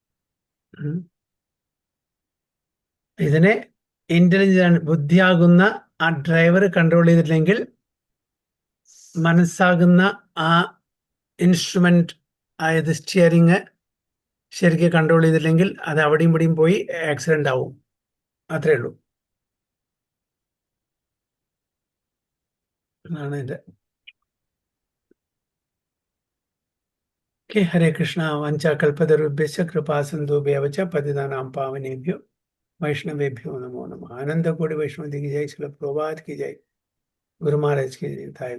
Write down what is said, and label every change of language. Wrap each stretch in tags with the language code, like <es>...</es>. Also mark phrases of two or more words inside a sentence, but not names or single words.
<ml>ഇതിനെ ഇന്റലിജന്റ് ബുദ്ധിയാകുന്ന ആ ഡ്രൈവർ കൺട്രോൾ ചെയ്തിട്ടില്ലെങ്കിൽ, മനസ്സാകുന്ന ആ ഇൻസ്ട്രുമെന്റ് ആയത് സ്റ്റിയറിങ് ശരിക്കും കൺട്രോൾ ചെയ്തില്ലെങ്കിൽ അത് അവിടെയും ഇവിടെയും പോയി ആക്സിഡന്റ് ആവും. അത്രേ ഉള്ളൂ. അതാണ് ഇത്. ഓക്കെ, ഹരേ കൃഷ്ണ.</ml> <sa>വഞ്ചകൽപതരുഭ്യശ്ച കൃപാസിന്ധുഭ്യവ ച പതിതാനാം പാവനേഭ്യോ വൈഷ്ണവേഭ്യോ നമോ നമഃ.</sa> <hi>ആനന്ദ കോടി വൈഷ്ണവ की जय, श्रील प्रभुपाद की जय, गुरु महाराज की जय.</hi>